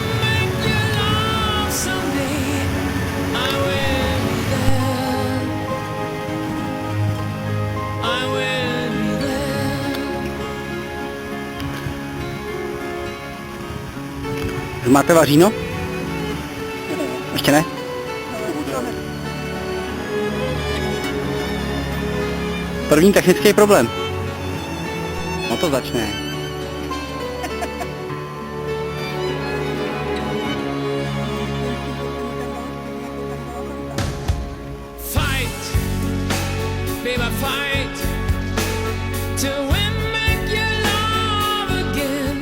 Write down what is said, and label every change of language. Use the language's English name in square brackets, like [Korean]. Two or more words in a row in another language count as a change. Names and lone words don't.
[Czech] Už máte vaříno? Ještě ne? První technický problém. No to začne. [English] Fight, baby, fight to win, make your love again.